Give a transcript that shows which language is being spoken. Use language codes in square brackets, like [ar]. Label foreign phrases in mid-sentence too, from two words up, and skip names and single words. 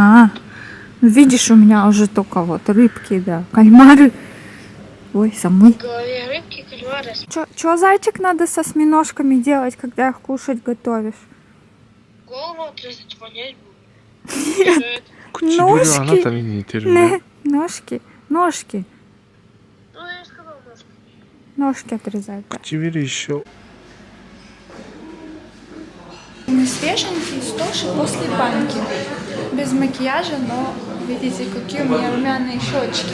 [ru] Видишь, у меня уже только вот рыбки, да. Кальмары. Ой, самый. В голове рыбки кальмары. Чё, зайчик, надо со осьминожками делать, когда их кушать готовишь? Голову отрезать, понять будет. Ножки. [ja] に似てるね。 [ru] Ножки. Ножки. Ну, я сказал ножку. Ножки отрезать. Да. [ja] 唇一緒。 [ru] Не свеженький стоши после баньки. Без макияжа, но видите, какие у меня румяные щечки.